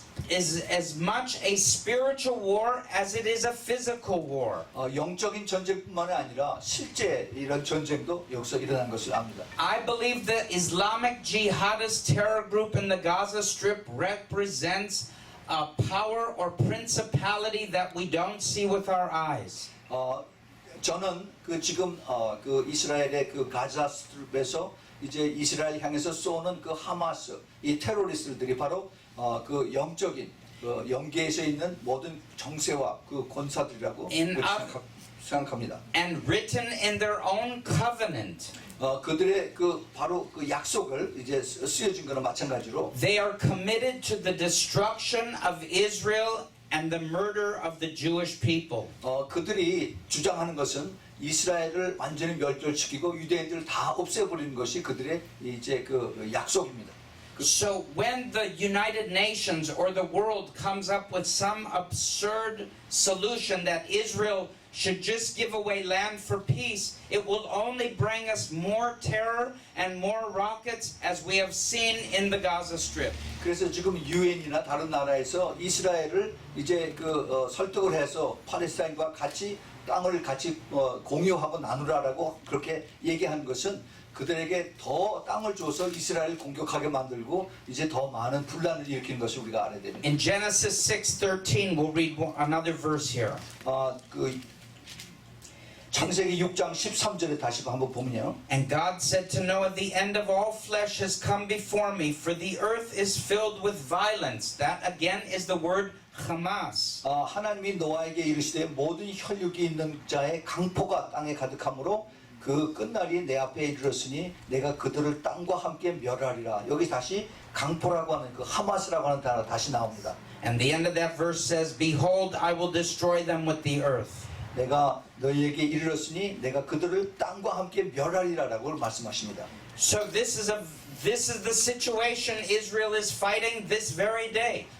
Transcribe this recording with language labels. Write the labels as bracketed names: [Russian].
[English] Is as much a spiritual war as it is a physical war. [Korean] 영적인 전쟁뿐만 아니라 실제 이런 전쟁도 여기서 일어난 것을 압니다. [English] I believe the Islamic jihadist terror group in the Gaza Strip represents a power or principality that we don't see with our eyes. [Korean] 저는 그 지금 그 이스라엘의 그 가자 스트립에서 이제 이스라엘 향해서 쏘는 그 하마스 이 테러리스트들이 바로 그 영적인 그 영계에서 있는 모든 정세와 그 권사들이라고 생각합니다. [English] And written in their own covenant. [Korean] 그들의 그 바로 그 약속을 이제 쓰여진 거나 마찬가지로 [English] They are committed to the destruction of Israel and the murder of the Jewish people. [Korean] 그들이 주장하는 것은 이스라엘을 완전히 멸절시키고 유대인들을 다 없애버리는 것이 그들의 이제 그 약속입니다. [English] So when the United Nations or the world comes up with some absurd solution that Israel should just give away land for peace, it will only bring us more terror and more rockets as we have seen in the Gaza Strip. [Korean] 그래서 지금 유엔이나 다른 나라에서 이스라엘을 이제 그 설득을 해서 팔레스타인과 같이 땅을 같이 공유하고 나누라라고 그렇게 얘기한 것은 그들에게 더 땅을 줘서 이스라엘을 공격하게 만들고 이제 더 많은 분란을 일으키는 것을 우리가 알아야 됩니다. [English] In Genesis 6:13, we'll read another verse here. [Korean] 그 창세기 6장 13절에 다시 한번 보면요. [English] And God said to Noah, the end of all flesh has come before me, for the earth is filled with violence. That again is the word Hamas. [Korean] 하나님이 노아에게 이르시되 모든 혈육이 있는 자의 강포가 땅에 가득하므로 그 끝날이 내 앞에 이르렀으니 내가 그들을 땅과 함께 멸하리라. 여기 다시 강포라고 하는 그 하마스라고 하는 단어 다시 나옵니다. [English] And the end of that verse says, Behold, I will destroy them with the earth. [Korean] 내가 너희에게 이르렀으니 내가 그들을 땅과 함께 멸하리라라고 말씀하십니다. [English] So this is the situation Israel is fighting this very day.